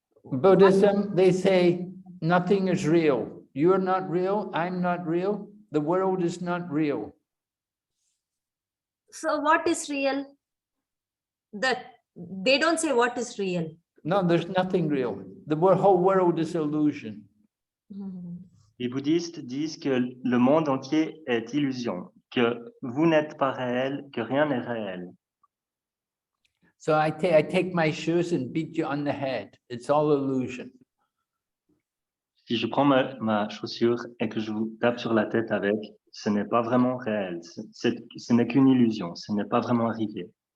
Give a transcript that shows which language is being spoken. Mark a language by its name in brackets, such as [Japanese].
[English] Buddhism, they say nothing is real. You're not real, I'm not real, the world is not real. So what is real? That they don't say what is real. No, there's nothing real. The whole world is illusion. [French] Les bouddhistes disent que le monde entier est illusion, que vous n'êtes pas réel, que rien n'est réel. [English] So I take my shoes and beat you on the head. It's all illusion. [French] Si je prends ma chaussure et que je vous tape sur la tête avec, ce n'est pas vraiment réel. Ce n'est qu'une illusion. Ce n'est pas vraiment arrivé.